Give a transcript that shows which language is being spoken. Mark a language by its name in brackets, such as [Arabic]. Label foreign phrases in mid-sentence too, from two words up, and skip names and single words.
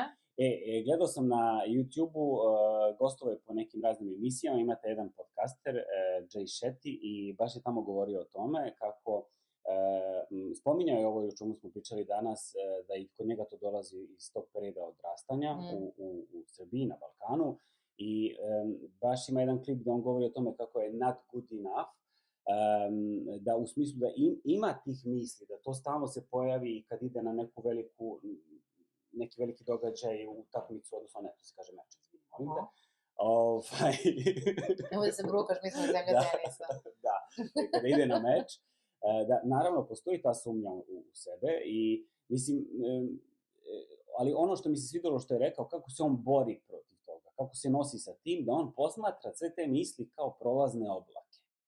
[Serbian] Gledao sam na YouTube-u, gostovao je po nekim raznim emisijama, imate jedan podcaster, Jay Shetty, i baš je tamo govorio o tome kako spominjao je ovo o čemu smo pričali danas, da i kod njega to dolazi iz tog perioda odrastanja u Srbiji, na Balkanu, i baš ima jedan klip gde on govori o tome kako je [English] not good enough, [Serbian] da u smislu da ima tih misli, da to stalno se pojavi kad ide na neki veliki događaj u takmicu, odnosno ne, to se kaže meč, izvinim, molim te. Nemoj da se brukaš, mi smo zemlja tenisa. Da, kada ide na meč, da, naravno, postoji ta sumnja u sebe i, mislim, ali ono što mi se svidelo što je rekao, kako se on bori protiv toga, kako se nosi sa tim, da on posmatra sve te misli kao prolazne oblake.